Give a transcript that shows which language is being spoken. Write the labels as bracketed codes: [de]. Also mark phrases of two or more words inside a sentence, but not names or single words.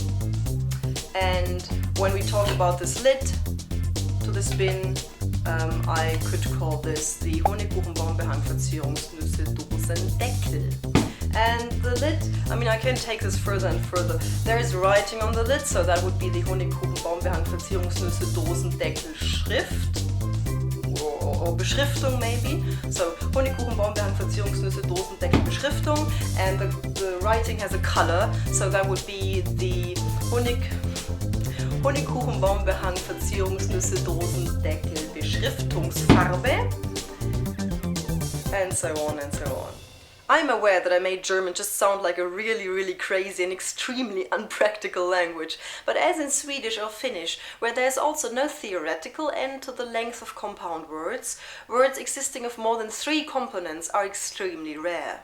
[en] And when we talk about this lid to this bin, I could call this the [de] Honigkuchen Baumbehang Verzierungsnüsse Dosendeckel. [en] And the lid, I can take this further and further. There is writing on the lid, so that would be the [de] Honigkuchen Baumbehang Verzierungsnüsse Dosendeckel Schrift. [en] Or Beschriftung maybe. [de] So Honigkuchen Baumbehang Verzierungsnüsse Dosendeckel Beschriftung. [en] And the writing has a color, so that would be the [de] Honigkuchen Baumbehang Verzierungsnüsse Dosendeckel Beschriftungsfarbe. [en] And so on and so on. I'm aware that I made German just sound like a really, really crazy and extremely unpractical language, but as in Swedish or Finnish, where there's also no theoretical end to the length of compound words, words existing of more than 3 components are extremely rare.